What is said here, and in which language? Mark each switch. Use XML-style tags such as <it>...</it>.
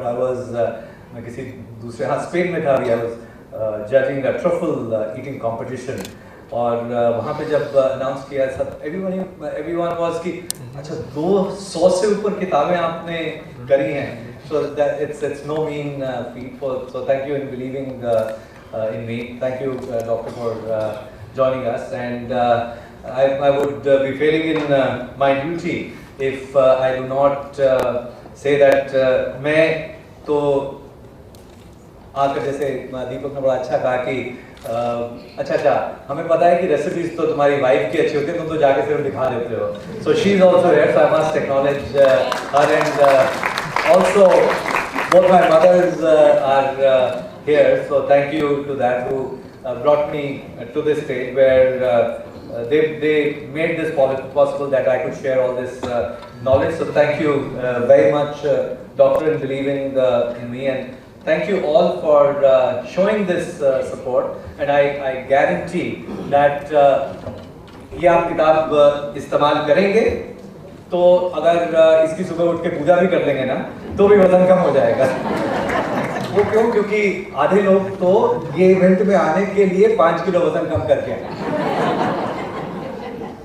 <hi>I was मैं किसी दूसरे, हाँ स्पेन में था अभी,</hi> <en>I was judging a truffle eating competition,</en> <hi>और वहाँ पे जब अनाउंस किया सब everyone was कि अच्छा 200 से ऊपर किताबें आपने करी हैं.</hi> <en>So that it's no mean feat. So thank you in believing in me. Thank you doctor for joining us, and I would be failing in my duty if I do not say that</en> <hi>मैं तो आकर, जैसे दीपक ने बड़ा अच्छा कहा कि अच्छा हमें पता है कि रेसिपीज तो तुम्हारी वाइफ की अच्छी होती है, तुम तो जाके सिर्फ दिखा देते हो.</hi> <en>So she is also here, so I must acknowledge her, and also both my mothers are here. So thank you to that who brought me to this stage where they made this possible that I could share all this knowledge. So thank you very much, doctor, in believing in me, and thank you all for showing this support. And I guarantee that</en> <hi>ये आप किताब इस्तेमाल करेंगे तो अगर इसकी सुबह उठ के पूजा भी कर लेंगे ना, तो भी वजन कम हो जाएगा. वो क्यों? क्योंकि आधे लोग तो ये इवेंट में आने के लिए 5 किलो वजन कम करके आए.</hi>